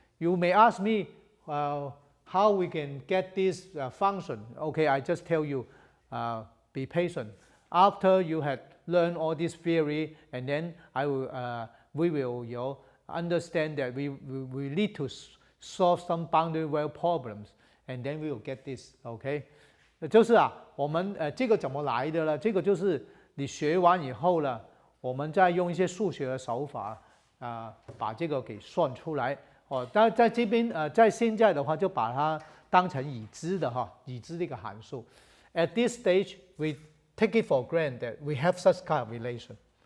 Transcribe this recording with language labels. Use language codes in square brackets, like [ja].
[en] You may ask me how we can get this function. Okay, I just tell you, be patient. After you had learned all this theory, and then we will understand that we need to solve some boundary well problems, and then we will get this. [zh] Okay， 就是我们这个怎么来的呢？这个就是你学完以后呢，我们再用一些数学的手法把这个给算出来。但在这边在现在的话，就把它当成已知的已知的一个函数。 [en] At this stage, we take it for granted that we have such kind of relation.